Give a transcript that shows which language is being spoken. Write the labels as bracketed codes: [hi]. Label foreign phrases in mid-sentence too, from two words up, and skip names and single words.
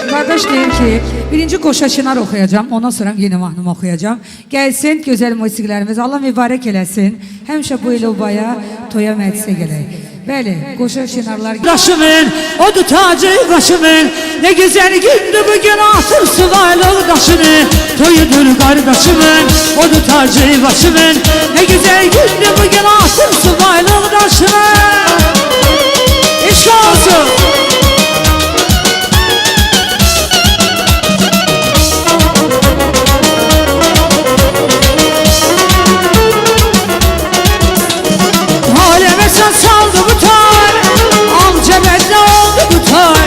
[az] arkadaş deyir ki birinci Qoşa Çınar oxuyacağım, ondan sonra yeni mahnımı oxuyacağım. Gəlsin gözəl musiqilərimiz, Allah mübarək eləsin. Həmişə bu il obaya, toya məclisə gələk. Bəli, Qoşa Çınarlar. Daşımın, odu tacı başımın, ne güzel gündü bugün atır suvaylıq daşını. Toyudur kardeşimin, odu tacı başımın, ne güzel gündü bugün atır suvaylıq daşını. İşk olsun. Aleme sen saldı bu tar, amca bedne oldu bu tar.